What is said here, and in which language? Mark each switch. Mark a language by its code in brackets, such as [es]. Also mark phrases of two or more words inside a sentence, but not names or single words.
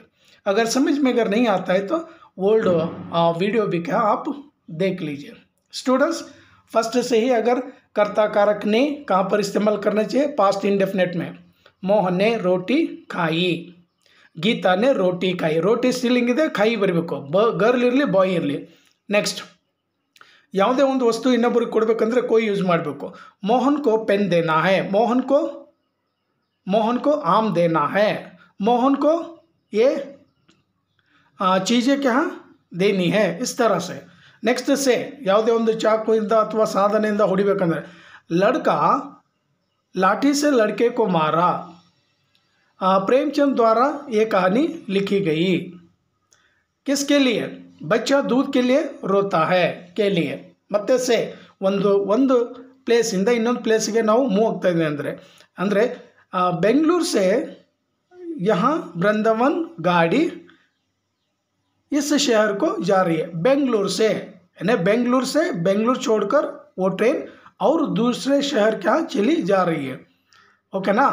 [hi] अगर समझ में अगर नहीं आता है तो ओल्ड वीडियो भी क्या आप देख लीजिए. स्टूडेंट्स, फर्स्ट से ही अगर कर्ता कारक ने कहाँ पर इस्तेमाल करना चाहिए? [en] past indefinite में. [hi] मोहन ने रोटी खाई, गीता ने रोटी खाई. [kn] रोटी ಸ್ಟಿಲ್ಲಿಂಗ್ ಇದೆ, खाई ಬರಬೇಕು. ಗರ್ಲ್ ಇರಲಿ ಬಾಯ್ ಇರಲಿ. ನೆಕ್ಸ್ಟ್, ಯಾವುದೇ ಒಂದು ವಸ್ತು ಇನ್ನೊಬ್ಬರಿಗೆ ಕೊಡಬೇಕಂದ್ರೆ कोई ಯೂಸ್ ಮಾಡಬೇಕು. [hi] ಮೋಹನ್ को पेन देना है, मोहन को आम देना है, मोहन को ये चीज़ें क्या देनी है, इस तरह से. नेक्स्ट से [kn] ಯಾವುದೇ ಒಂದು ಚಾಕುವಿಂದ ಅಥವಾ ಸಾಧನೆಯಿಂದ ಹೊಡಿಬೇಕಂದ್ರೆ [hi] लड़का लाठी से लड़के को मारा. प्रेमचंद द्वारा ये कहानी लिखी गई. किसके लिए? बच्चा दूध के लिए रोता है के लिए. [kn] ಮತ್ತೆ से ಒಂದು ಪ್ಲೇಸಿಂದ ಇನ್ನೊಂದು ಪ್ಲೇಸಿಗೆ ನಾವು ಮೂವ್ ಆಗ್ತಾ ಇದ್ದೀವಿ ಅಂದರೆ [hi] बेंगलुरु से यहाँ वृंदावन गाड़ी इस शहर को जा रही है. बेंगलुरु से यानी बेंगलुरु छोड़कर वो ट्रेन और दूसरे शहर क्या चली जा रही है. ओके ना?